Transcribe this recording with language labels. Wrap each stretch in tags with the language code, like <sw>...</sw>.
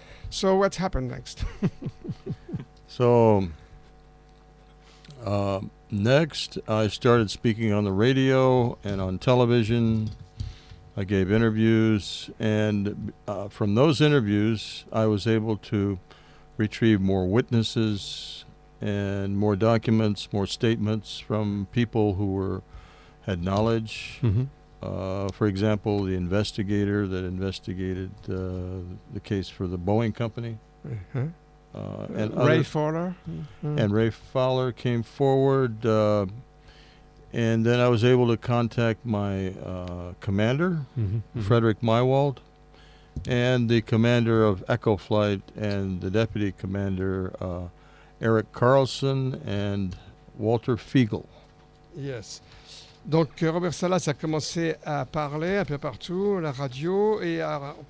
<en>So what happened next? So next, I started speaking on the radio and on television. I gave interviews, and from those interviews, I was able to retrieve more witnesses and more documents, more statements from people who had knowledge. Mm-hmm. For example, the investigator that investigated the case for the Boeing company. Uh-huh. And Ray Fowler. Mm-hmm. And Ray Fowler came forward, and then I was able to contact my commander, Mm-hmm. Frederick Mywald, and the commander of Echo Flight and the deputy commander, Eric Carlson and Walter Fiegel. Yes.</en> <fr>Donc Robert Salas a commencé à parler un peu partout, la radio, et à</fr>